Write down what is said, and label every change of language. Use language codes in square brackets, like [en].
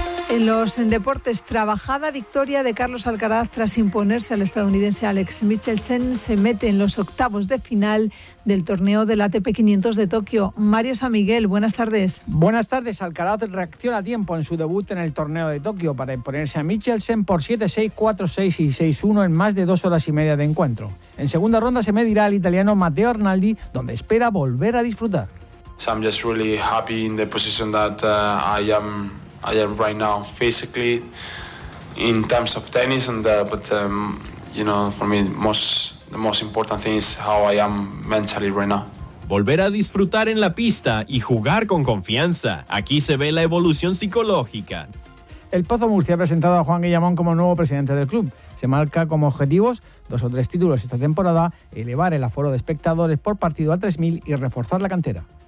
[es] En los deportes, trabajada victoria de Carlos Alcaraz tras imponerse al estadounidense Alex Mitchelsen, se mete en los octavos de final del torneo del ATP 500 de Tokio. Mario San Miguel, buenas tardes. Buenas tardes. Alcaraz reacciona a tiempo en su debut en el torneo de Tokio para imponerse a Mitchelsen por 7-6, 4-6 y 6-1 en más de 2 horas y media de encuentro. En segunda ronda se medirá al italiano Matteo Arnaldi, donde espera volver a disfrutar. [en] So I'm just really happy in the position that I am right now, physically, in terms of tennis, but for me, the most important thing is how I am mentally right now. [es] Volver a disfrutar en la pista y jugar con confianza. Aquí se ve la evolución psicológica. El Pozo Murcia ha presentado a Juan Guillamón como nuevo presidente del club. Se marca como objetivos 2 o 3 títulos esta temporada, elevar el aforo de espectadores por partido a 3.000 y reforzar la cantera.